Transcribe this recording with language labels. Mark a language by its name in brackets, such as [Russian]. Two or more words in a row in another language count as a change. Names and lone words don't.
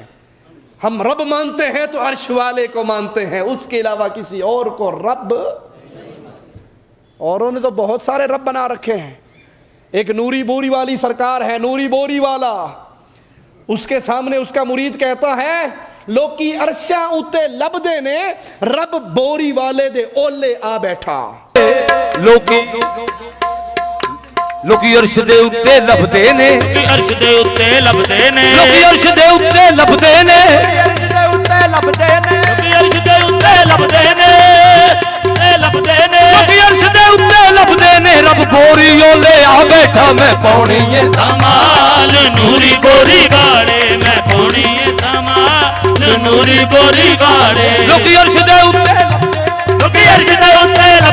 [Urdu] ہم رب مانتے ہیں تو عرش والے کو مانتے ہیں، اس کے علاوہ کسی اور کو رب۔ اوروں نے تو بہت سارے رب بنا رکھے ہیں۔ ایک نوری بوری والی سرکار ہے، نوری بوری والا، اس کے سامنے اس کا مرید کہتا ہے [Punjabi] لوکی عرشاں اتے لبدے نے رب بوری والے دے اولے آ بیٹھا۔ لوکی عرش دے اتے لبدے نے، عرش دے اتے لبدے نے، لوکی عرش دے اتے لبدے نے، عرش دے اتے لبدے نے، لوکی عرش دے اتے لبدے نے، لبدے نے، لوکی عرش دے اتے لبدے نے، رب بوری اولے آ بیٹھا میں پاؤنی ہے دھمال، نوری بوری باڑے میں پاؤنی ہے دھمال، نوری بوری باڑے، لوکی عرش دے اتے، لوکی عرش دے اتے